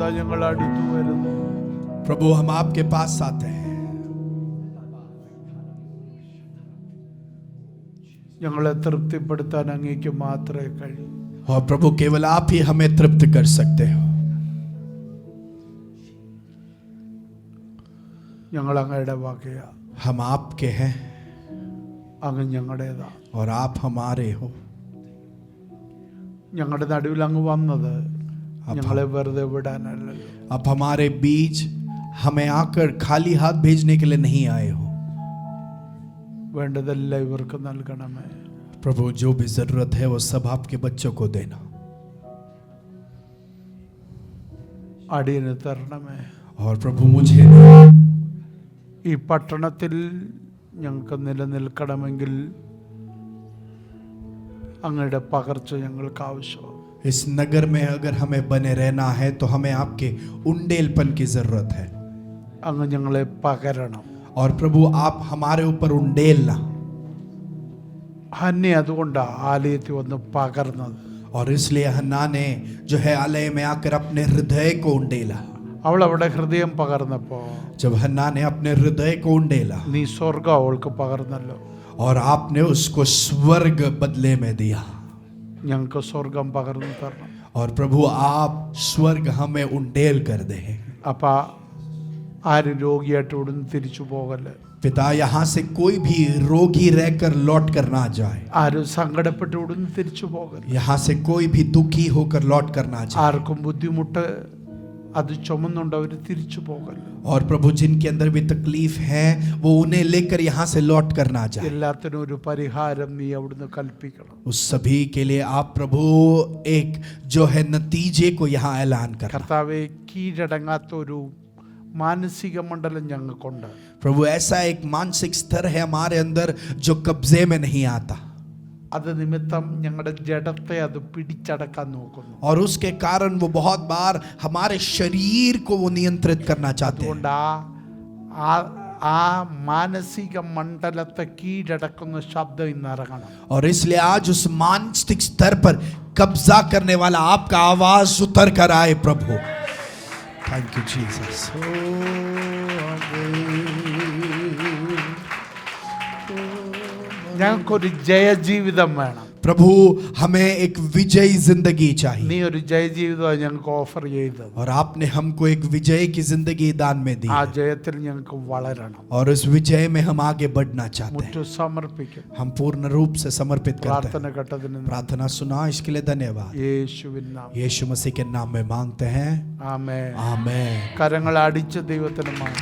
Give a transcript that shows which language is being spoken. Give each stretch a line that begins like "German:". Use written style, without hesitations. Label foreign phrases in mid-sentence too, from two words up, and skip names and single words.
Malayalam: ഞങ്ങൾ അടുത്തു വരുന്നു.
Hindi: प्रभु हम आपके पास आते हैं.
Malayalam: ഞങ്ങളെ തൃപ്തിപ്പെടുത്താൻ അങ്ങേക്ക് മാത്രമേ കഴിയൂ.
Hindi: और प्रभु केवल आप ही हमें तृप्त कर सकते हो.
Malayalam: ഞങ്ങൾ അങ്ങയുടെ വകയാ.
Hindi: हम आपके हैं
Malayalam: അങ്ങ് ഞങ്ങളുടേതാ.
Hindi: और आप हमारे हो.
Malayalam: ഞങ്ങളുടെ നടുവിൽ അങ്ങ് വന്നത് ഞങ്ങളെ വെറുതെ വിടാനല്ലല്ലോ.
Hindi: आप हमारे बीच हमें आकर खाली हाथ भेजने के लिए नहीं आए हो.
Malayalam: വേണ്ടതെല്ലാം ഇവർക്ക് നൽകണമേ.
Hindi: प्रभु जो भी जरूरत है वो सब आपके बच्चों को देना.
Malayalam: അടിയന് തരണമേ.
Hindi: और प्रभु मुझे
Malayalam: ഈ പട്ടണത്തിൽ ഞങ്ങൾക്ക് നിലനിൽക്കണമെങ്കിൽ അങ്ങയുടെ പകർച്ച ഞങ്ങൾക്ക് ആവശ്യമാണ്.
Hindi: इस नगर में अगर हमें बने रहना है तो हमें आपके उंडेलपन की जरूरत है.
Malayalam: അങ്ങ് ഞങ്ങളെ പകരണം.
Hindi: और प्रभु आप हमारे ऊपर उंडेलना.
Malayalam: ഹന്നി അതുകൊണ്ടാണ് ആലയത്തിൽ വന്ന് പകർന്നത്.
Hindi: और इसलिए हन्ना ने जो है आलय में आकर अपने हृदय को उंडेला.
Malayalam: അവൾ അവിടെ ഹൃദയം പകർന്നപ്പോ
Hindi: जब हन्ना ने अपने हृदय को उंडेला
Malayalam: നീ സ്വർഗം അവൾക്ക് പകർന്നല്ലോ.
Hindi: और आपने उसको स्वर्ग बदले में दिया.
Malayalam: ഞങ്ങൾക്ക് സ്വർഗം പകർന്നു തരണം.
Hindi: और प्रभु आप स्वर्ग हमें उंडेल कर दे.
Malayalam: അപ്പൊ ആര് രോഗിയായിട്ട് ഉടനെ തിരിച്ചു പോകല്ലേ.
Hindi: पिता यहाँ से कोई भी रोगी रहकर लौट कर ना जाए.
Malayalam: ആരും സങ്കടപ്പെട്ട് ഉടനെ തിരിച്ചു പോകല്ലേ.
Hindi: यहाँ से कोई भी दुखी होकर लौट कर ना जाए.
Malayalam: ആർക്കും ബുദ്ധിമുട്ട് അത് ചുമന്നുണ്ട് അവർ തിരിച്ചു പോകല്ലേ.
Hindi: और प्रभु जिनके अंदर भी तकलीफ है वो उन्हें लेकर यहाँ से लौट कर ना जाए.
Malayalam: എല്ലാത്തിനും ഒരു പരിഹാരം നീ അവിടുന്ന് കൽപ്പിക്കണം.
Hindi: उस सभी के लिए आप प्रभु एक जो है नतीजे को यहाँ ऐलान करना.
Malayalam: കർത്താവെ കീഴടങ്ങാത്ത ഒരു മാനസിക മണ്ഡലം ഞങ്ങൾക്കുണ്ട്.
Hindi: प्रभु ऐसा एक मानसिक स्तर है हमारे अंदर जो कब्जे में नहीं आता.
Malayalam: അത് നിമിത്തം ഞങ്ങളുടെ ജഡത്തെ അത് പിടിച്ചടക്കാൻ നോക്കുന്നു.
Hindi: और उसके कारण वो बहुत बार हमारे शरीर को वो नियंत्रित करना चाहते हैं.
Malayalam: അതുകൊണ്ട് ആ മാനസിക മണ്ഡലത്തെ കീഴടക്കുന്ന ശബ്ദം ഇന്ന് ഇറങ്ങണം.
Hindi: और इसलिए आज उस मानसिक स्तर पर कब्जा करने वाला आपका आवाज उतर कर आए प्रभु.
English: thank you Jesus.
Malayalam: ഞങ്ങൾക്കൊരു ജയജീവിതം വേണം.
Hindi: प्रभु हमें एक विजयी जिंदगी चाहिए.
Malayalam: നീ ഒരു ജയജീവിതം ഞങ്ങൾക്ക് ഓഫർ ചെയ്തത്.
Hindi: और आपने हमको एक विजय की जिंदगी दान में दी.
Malayalam: ആ ജയത്തിൽ ഞങ്ങൾക്ക് വളരണം.
Hindi: और उस विजय में हम आगे बढ़ना चाहते हैं.
Malayalam: മുറ്റു സമർപ്പിക്കും.
Hindi: हम पूर्ण रूप से समर्पित करते
Malayalam: പ്രാർത്ഥന
Hindi: हैं.
Malayalam: ഘട്ടത്തിന്
Hindi: प्रार्थना सुना इसके लिए धन्यवाद.
Malayalam: യേശുവിൻ നാമത്തിൽ
Hindi: यीशु मसीह के नाम में मांगते हैं.
Malayalam: ആമേൻ.
Hindi: आमेन.
Malayalam: കരങ്ങൾ അടിച്ച് ദൈവത്തിന് മഹത്വം.